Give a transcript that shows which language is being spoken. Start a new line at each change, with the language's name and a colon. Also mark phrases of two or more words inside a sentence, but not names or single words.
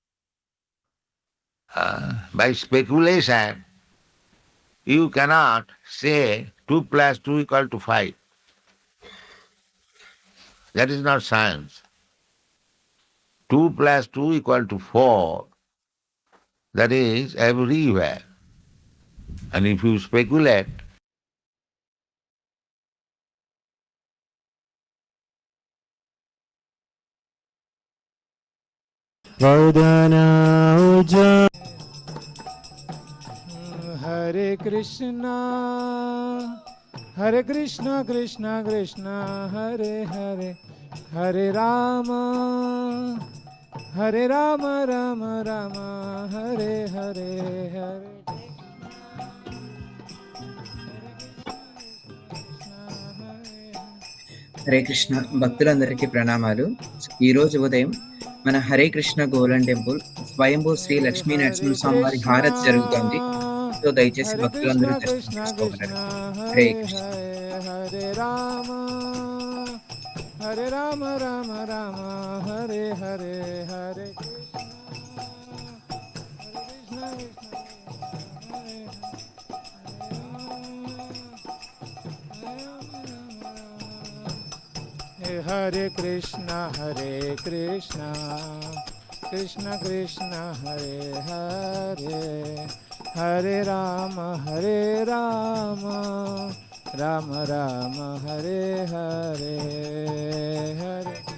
English: By speculation, you cannot say 2 plus 2 equal to 5. That is not science. 2 plus 2 equal to 4. That is everywhere. And if you speculate,
Sanskrit: Hare Krishna, Hare Krishna, Krishna Krishna, Hare Hare, Hare Rama, Hare Rama, Rama Rama, Hare Hare, Hare
Telugu: హరే కృష్ణ భక్తులందరికీ ప్రణామాలు. ఈరోజు ఉదయం మన హరే కృష్ణ గోల్డెన్ టెంపుల్ స్వయంభూ శ్రీ లక్ష్మీ నరసింహస్వామి వారి హారతి జరుగుతోంది. సో దయచేసి భక్తులందరూ దర్శనం చేసుకోగలరు. హరే కృష్ణ.
Sanskrit: Hare Rama, Hare Rama, Rama Rama, Hare Hare, Hare Krishna, Hare Krishna, Hare Krishna, Krishna Krishna, Hare Hare, Hare Rama, Hare Rama, Rama Rama, Hare Hare, Hare